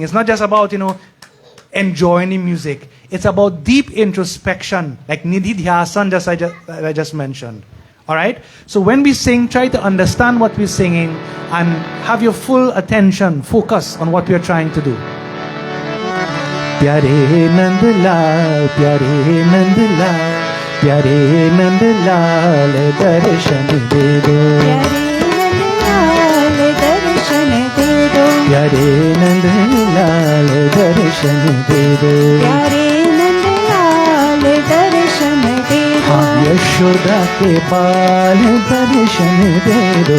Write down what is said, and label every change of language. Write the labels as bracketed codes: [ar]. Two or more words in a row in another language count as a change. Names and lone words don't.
[en] It's not just about, enjoying the music. It's about deep introspection, like Nidhi Dhyasan, I just mentioned. Alright? So when we sing, try to understand what we're singing and have your full attention, focus on what we are trying to do. [hi] प्यारे नंद लाल, प्यारे नंद लाल, प्यारे नंद लाल, दर्शन दे दो. प्यारे नंद लाल दर्शन दे दो. प्यारे नंद लाल दर्शन दे दो. हाँ यशोदा के बाल दर्शन दे दो.